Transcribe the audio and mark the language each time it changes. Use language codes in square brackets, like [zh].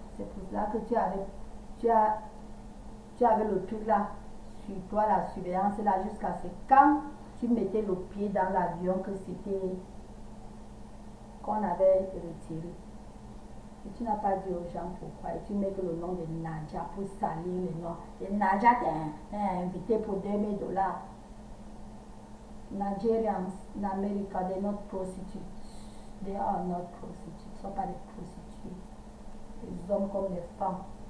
[fr] C'est pour cela que tu avais le truc là sur toi, la surveillance là, jusqu'à ce quand tu mettais le pied dans l'avion que c'était qu'on avait retiré. Et tu n'as pas dit aux gens pourquoi. Et tu mets que le nom de Nadia pour salir le nom. Et Nadia t'est invité pour $2000. [en] Nigerians in America, they're not prostitutes. They are not prostitutes. [fr] Ils ne sont pas des prostituées. Les hommes comme les femmes.